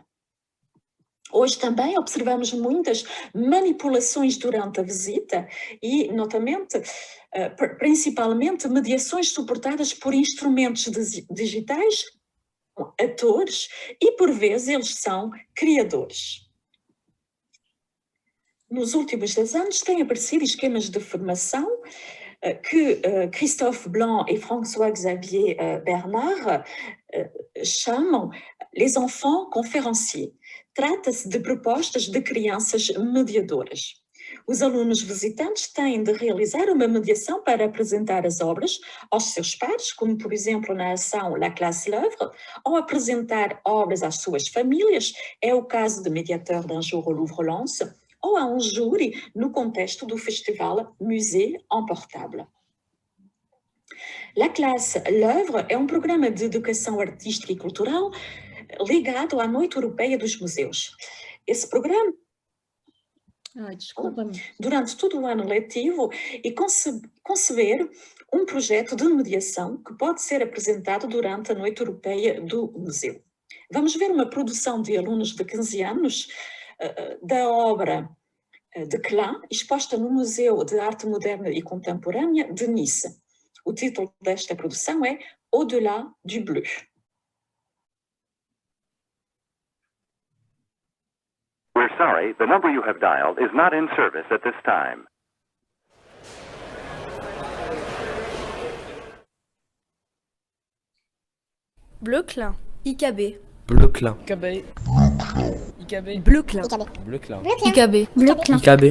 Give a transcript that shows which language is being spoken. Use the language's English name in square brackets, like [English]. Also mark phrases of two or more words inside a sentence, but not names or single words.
[Portuguese] Hoje também observamos muitas manipulações durante a visita e, notamente, principalmente mediações suportadas por instrumentos digitais, atores, e por vezes eles são criadores. Nos últimos 10 anos têm aparecido esquemas de formação que Christophe Blanc e François-Xavier Bernard chamam [French] les enfants conférenciers. [Portuguese] Trata-se de propostas de crianças mediadoras. Os alunos visitantes têm de realizar uma mediação para apresentar as obras aos seus pares, como, por exemplo, na ação La Classe L'Œuvre, ou apresentar obras às suas famílias, é o caso de Médiateur d'un jour au Louvre-Lens, ou a um júri no contexto do festival Musée en Portable. La Classe L'Œuvre é um programa de educação artística e cultural ligado à Noite Europeia dos Museus. Esse programa durante todo o ano letivo e conceber um projeto de mediação que pode ser apresentado durante a Noite Europeia do Museu. Vamos ver uma produção de alunos de 15 anos da obra de Klein, exposta no Museu de Arte Moderna e Contemporânea de Nice. O título desta produção é Au-delà du bleu. [English] We're sorry, the number you have dialed is not in service at this time. [French] Bleu Klein. IKB. Bleu Klein. IKB. IKB. Bleu Klein. Bleu Klein. IKB. Bleu Klein. IKB.